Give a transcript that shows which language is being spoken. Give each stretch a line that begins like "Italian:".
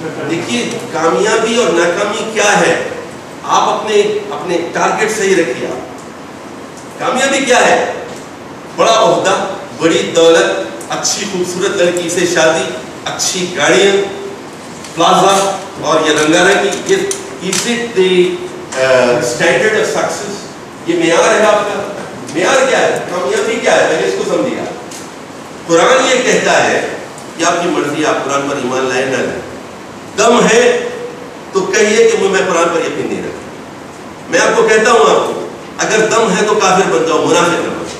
Urdu: دیکھیے کامیابی اور ناکامی کیا ہے, آپ اپنے ٹارگٹ صحیح رکھیے. کامیابی کیا ہے, بڑا عہدہ, بڑی دولت, اچھی خوبصورت لڑکی سے شادی, اچھی گاڑیاں, پلازا اور یہ رنگا رنگی.
English: Is it the standard of success?
Urdu: یہ معیار ہے آپ کا. معیار کیا ہے, کامیابی کیا ہے, پہلے اس کو سمجھیے. قرآن یہ کہتا ہے کہ آپ کی مرضی, آپ قرآن پر ایمان لائے نہ لائیں. دم ہے تو کہیے کہ میں قرآن پر یقین نہیں رکھتا. میں آپ کو کہتا ہوں, آپ کو اگر دم ہے تو کافر بن جاؤ, منافق نہ بنو.